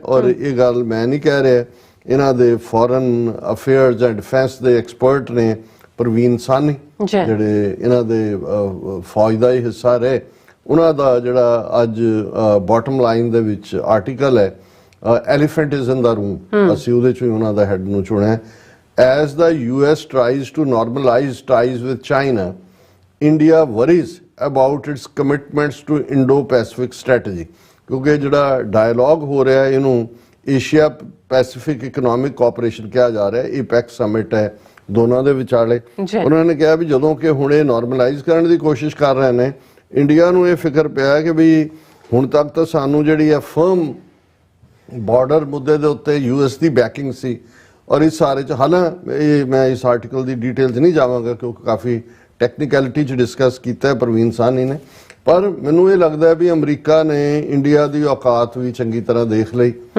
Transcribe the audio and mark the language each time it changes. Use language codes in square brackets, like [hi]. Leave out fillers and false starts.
[pa] ਔਰ ਇਹ ਗੱਲ ਮੈਂ ਨਹੀਂ ਕਹਿ ਰਿਹਾ, ਇਹਨਾਂ ਦੇ ਫੋਰਨ ਅਫੇਅਰਸ ਐਂਡ ਡਿਫੈਂਸ ਦੇ ਐਕਸਪਰਟ ਨੇ ਪ੍ਰਵੀਨ ਸਾਨੀ, ਜਿਹੜੇ ਇਹਨਾਂ ਦੇ ਫੌਜ ਦਾ ਹੀ ਹਿੱਸਾ ਰਹੇ, ਉਹਨਾਂ ਦਾ ਜਿਹੜਾ ਅੱਜ ਬਾਟਮ ਲਾਈਨ ਦੇ ਵਿੱਚ ਆਰਟੀਕਲ ਹੈ [en] elephant is in the room, [pa] ਅਸੀਂ ਉਹਦੇ ਚੋਂ ਹੀ ਉਹਨਾਂ ਦਾ ਹੈਡ ਨੂੰ ਚੁਣਿਆ। [en] As the US tries to normalize ties with China, India worries about its commitments to Indo-Pacific strategy। [pa] ਕਿਉਂਕਿ ਜਿਹੜਾ ਡਾਇਲੌਗ ਹੋ ਰਿਹਾ ਹੈ ਇਹਨੂੰ ਏਸ਼ੀਆ ਪੈਸੀਫਿਕ ਇਕਨੋਮਿਕ ਕੋਆਪਰੇਸ਼ਨ ਕਿਹਾ ਜਾ ਰਿਹਾ ਹੈ। ਏਪੈਕ ਸਮਿਟ ਹੈ ਦੋਨਾਂ ਦੇ ਵਿਚਾਲੇ। ਉਹਨਾਂ ਨੇ ਕਿਹਾ ਵੀ ਜਦੋਂ ਕਿ ਹੁਣ ਇਹ ਨਾਰਮਲਾਈਜ਼ ਕਰਨ ਦੀ ਕੋਸ਼ਿਸ਼ ਕਰ ਰਹੇ ਨੇ, ਇੰਡੀਆ ਨੂੰ ਇਹ ਫਿਕਰ ਪਿਆ ਕਿ ਵੀ ਹੁਣ ਤੱਕ ਤਾਂ ਸਾਨੂੰ ਜਿਹੜੀ ਹੈ ਫਰਮ ਬਾਰਡਰ ਮੁੱਦੇ ਦੇ ਉੱਤੇ US ਦੀ ਬੈਕਿੰਗ ਸੀ ਔਰ ਇਸ ਸਾਰੇ 'ਚ ਹਾਲਾਂਕਿ ਮੈਂ ਇਸ ਆਰਟੀਕਲ ਦੀ ਡਿਟੇਲ 'ਚ ਨਹੀਂ ਜਾਵਾਂਗਾ ਕਿਉਂਕਿ ਕਾਫੀ ਟੈਕਨੀਕੈਲਿਟੀ 'ਚ ਡਿਸਕਸ ਕੀਤਾ ਹੈ ਪ੍ਰਵੀਨ ਸਾਨੀ ਨੇ, ਪਰ ਮੈਨੂੰ ਇਹ ਲੱਗਦਾ ਹੈ ਵੀ ਅਮਰੀਕਾ ਨੇ ਇੰਡੀਆ ਦੀ ਔਕਾਤ ਵੀ ਚੰਗੀ ਤਰ੍ਹਾਂ ਦੇਖ ਲਈ।